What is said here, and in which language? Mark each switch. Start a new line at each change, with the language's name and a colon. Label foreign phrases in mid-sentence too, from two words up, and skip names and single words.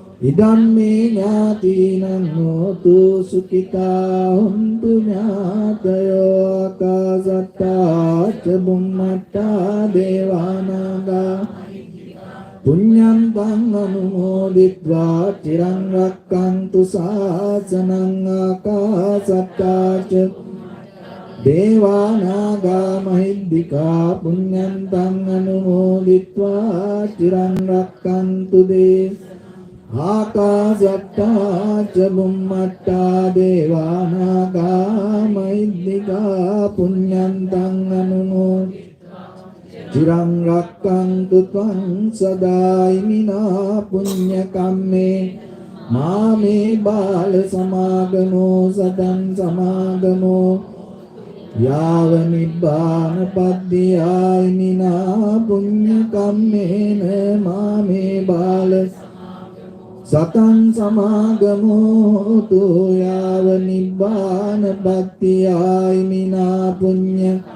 Pali: ඉදම්මේ ඥාතිනං හෝතු සුඛිතා හොන්තු ඥාතයෝ ආකාසත්තා ච බුම්මත්තා දේවානාගා පුඤ්ඤන්තං අනුමෝදිත්වා චිරං රක්ඛන්තු ශාසනං ආකාසත්තා ච දේවානාගා මහිද්దికා පුඤ්ඤන්තං අනුමෝදිත්වා චිරං රක්ඛන්තු ආකාශට්ටා ච බුම්මට්ටා දේවානාගා මහිද්దికා පුඤ්ඤන්තං අනුමෝදිත්වා චිරං රක්ඛන්තු ත්වං සදායිමිනා පුඤ්ඤ කම්මේ මාමේ බාල සමාගමෝ සතං සමාගමෝ යාව නිබ්බාන පද්දියායිමිනා පුඤ්ඤ කම්මේන මාමේ බාල සතං සමාගමෝ තු යාව නිබ්බාන පද්දියායිමිනා පුඤ්ඤ